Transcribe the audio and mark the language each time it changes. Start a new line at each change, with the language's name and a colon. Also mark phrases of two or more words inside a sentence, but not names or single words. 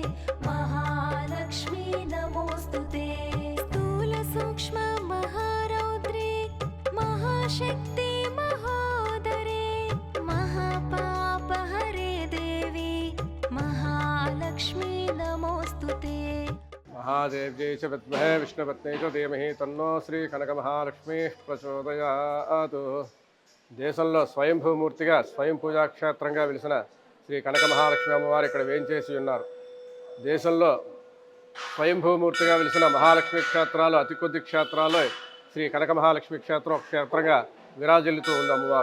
Sanskrit: महालक्ष्मी नमोस्तुते स्थूल सूक्ष्म महारौद्रे महाशक्ति महोदरे महापापहरे देवी महालक्ष्मी नमोस्तुते महादेव्यै च विद्महे विष्णुपत्न्यै च धीमहि तन्नो శ్రీ కనక మహాలక్ష్మి ప్రచోదయాత్.
Telugu: దేశంలో స్వయంభూమూర్తిగా స్వయం పూజాక్షేత్రంగా వెలిసిన శ్రీ కనక మహాలక్ష్మి అమ్మవారు ఇక్కడ వేంచేసి ఉన్నారు. దేశంలో స్వయంభూమూర్తిగా వెలిసిన మహాలక్ష్మి క్షేత్రాలు అతి కొద్ది క్షేత్రాల్లో శ్రీ కనక మహాలక్ష్మి క్షేత్రం ఒక క్షేత్రంగా విరాజిల్లుతూ ఉంది అమ్మవారు.